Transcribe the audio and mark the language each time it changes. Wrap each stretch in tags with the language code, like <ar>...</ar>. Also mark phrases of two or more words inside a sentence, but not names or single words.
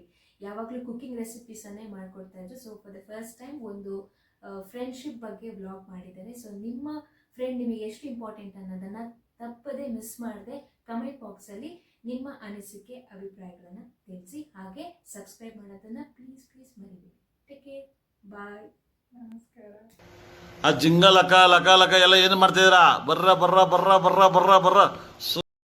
<kn>ಯಾವಾಗಲೂ</kn> <en>cooking recipes</en> <kn>ಅನ್ನೇ ಮಾಡ್ಕೊಡ್ತಾ ಇದ್ರು.</kn> <en>so far the first time</en> <kn>ಒಂದು ಫ್ರೆಂಡ್ಶಿಪ್ ಬಗ್ಗೆ ಬ್ಲಾಗ್ ಮಾಡಿದ್ದಾರೆ. ಸೊ ನಿಮ್ಮ ಫ್ರೆಂಡ್ ನಿಮಗೆ ಎಷ್ಟು ಇಂಪಾರ್ಟೆಂಟ್ ಅನ್ನೋದನ್ನ ತಪ್ಪದೆ ಮಿಸ್ ಮಾಡದೆ</kn> <en>comment box</en> <kn>ಅಲ್ಲಿ ನಿಮ್ಮ ಅನಿಸಿಕೆ ಅಭಿಪ್ರಾಯಗಳನ್ನ ತಿಳಿಸಿ. ಹಾಗೆ ಸಬ್ಸ್ಕ್ರೈಬ್ ಮಾಡೋದನ್ನ ಪ್ಲೀಸ್ ಮರಿಬೇಡಿ.</kn> <en>take care, bye,</en> <kn>ನಮಸ್ಕಾರ. ಆ ಜಿಂಗ ಲಕ ಲಕ ಲಕ ಎಲ್ಲ ಏನು ಮಾಡ್ತಿದ್ದೀರಾ? ಬರ್ರ ಬರ್ರ ಬರ್ರ ಬರ್ರ ಬರ್ರ ಬರ್ರ</kn>